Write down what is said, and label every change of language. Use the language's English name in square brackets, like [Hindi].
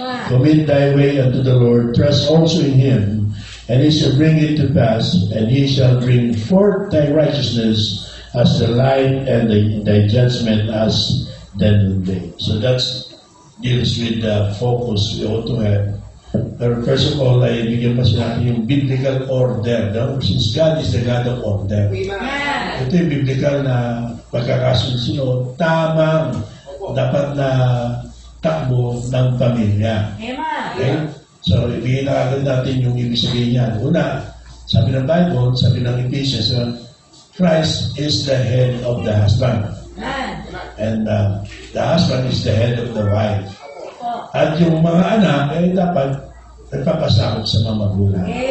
[English] Commit thy way unto the Lord, trust also in him, and he shall bring it to pass, and he shall bring forth thy righteousness as the light, and thy judgment as the noonday. So that deals with the focus we ought to have. [Filipino] Pero [English] first of all, [Filipino] ay bigyan pa siya natin yung biblical order. No? [English] Since God is the God of order. [Filipino] Ito yung biblical na pagkakasunod, tamang dapat na takbo ng pamilya. Okay? So, ibigay na agad natin yung ibig sabihin niyan. Una, sabi ng Bible, sabi ng Ephesians, [English] Christ is the head of the husband. And the husband is the head of the wife. [Filipino] At yung mga anak ay dapat nagpapasakot sa mga magulang.